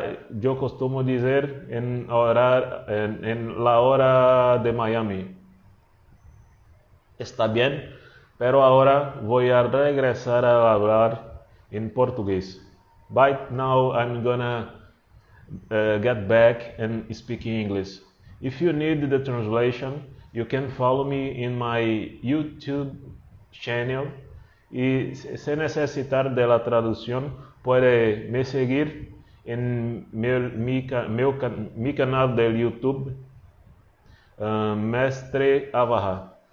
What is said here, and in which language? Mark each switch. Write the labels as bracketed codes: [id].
[es] Yo costumo decir en la hora de Miami. Está bien, pero ahora voy a regresar a hablar en portugués. [en] But now I'm gonna get back and speak English. If you need the translation, you can follow me in my YouTube channel. [es] Y si necesitar de la traducción, puede me seguir en mi canal de YouTube, Mestre Avraham.